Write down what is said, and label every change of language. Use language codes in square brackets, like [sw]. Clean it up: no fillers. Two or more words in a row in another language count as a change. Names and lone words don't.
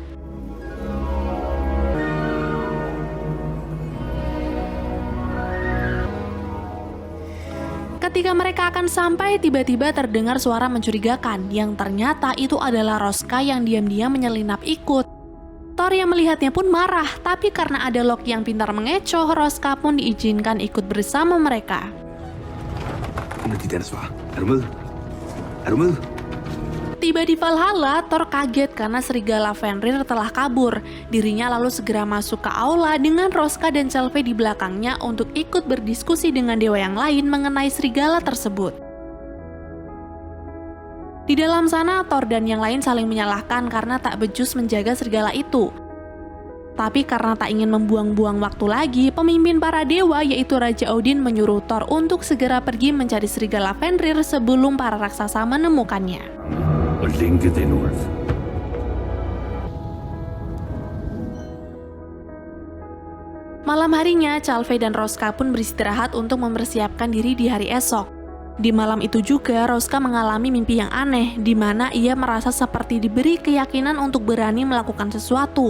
[id] Ketika mereka akan sampai, tiba-tiba terdengar suara mencurigakan yang ternyata itu adalah Roska yang diam-diam menyelinap ikut. Thor yang melihatnya pun marah, tapi karena ada Loki yang pintar mengecoh, Roska pun diizinkan ikut bersama mereka. [da] Hun er dit ansvar. Er du med? Er du med? [id] Tiba di Valhalla, Thor kaget karena serigala Fenrir telah kabur. Dirinya lalu segera masuk ke aula dengan Roska dan Calvé di belakangnya untuk ikut berdiskusi dengan dewa yang lain mengenai serigala tersebut. Di dalam sana, Thor dan yang lain saling menyalahkan karena tak becus menjaga serigala itu. Tapi karena tak ingin membuang-buang waktu lagi, pemimpin para dewa yaitu Raja Odin menyuruh Thor untuk segera pergi mencari serigala Fenrir sebelum para raksasa menemukannya. [da] Og lænke den ulv. [id] Malam harinya, Calvé dan Roska pun beristirahat untuk mempersiapkan diri di hari esok. Di malam itu juga, Roska mengalami mimpi yang aneh, di mana ia merasa seperti diberi keyakinan untuk berani melakukan sesuatu.